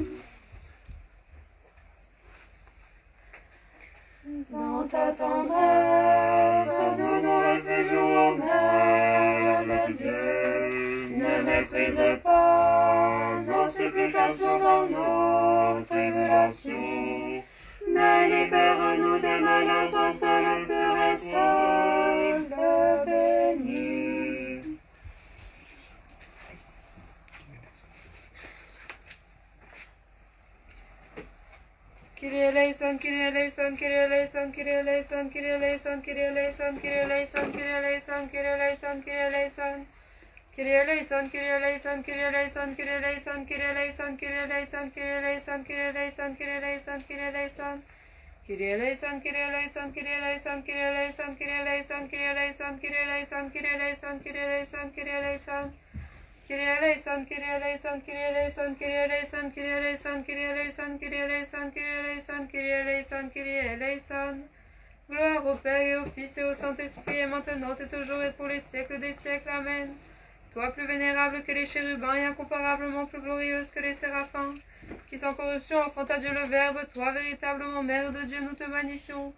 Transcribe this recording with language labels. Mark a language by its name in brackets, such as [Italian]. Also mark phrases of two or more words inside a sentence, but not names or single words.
[French] Dans ta tendresse, nous nous réfugions, Mère de Dieu. Ne méprisez pas nos supplications dans nos tribulations, mais libère-nous des malheurs, toi seul pur et seul béni. [Greek] Κύριε ελέησον, Κύριε ελέησον, Κύριε ελέησον, Κύριε ελέησον, Κύριε ελέησον, Κύριε ελέησον, Κύριε ελέησον, Κύριε ελέησον, Κύριε ελέησον, Κύριε ελέησον. Κύριε ελέησον, Κύριε ελέησον, Κύριε ελέησον, Κύριε ελέησον, Κύριε ελέησον, Κύριε ελέησον, Κύριε ελέησον, Κύριε ελέησον, Κύριε ελέησον, Κύριε ελέησον. Κύριε ελέησον, Κύριε ελέησον, Κύριε ελέησον, Κύριε ελέησον, Κύριε ελέησον, Κύριε ελέησον, Κύριε ελέησον, Κύριε ελέησον, Κύριε ελέησον, Κύριε ελέησον. Κύριε ελέησον, Κύριε ελέησον, Κύριε ελέησον, Κύριε ελέησον, Κύριε ελέησον, Κύριε ελέησον, Κύριε ελέησον, Κύριε ελέησον, Κύριε ελέησον, Κύριε ελέησον. [French] Gloire au Père et au Fils et au Saint-Esprit, et maintenant et toujours et pour les siècles des siècles. Amen. Toi plus vénérable que les chérubins et incomparablement plus glorieuse que les séraphins, qui sans corruption enfanta Dieu le Verbe, toi véritablement Mère de Dieu, nous te magnifions.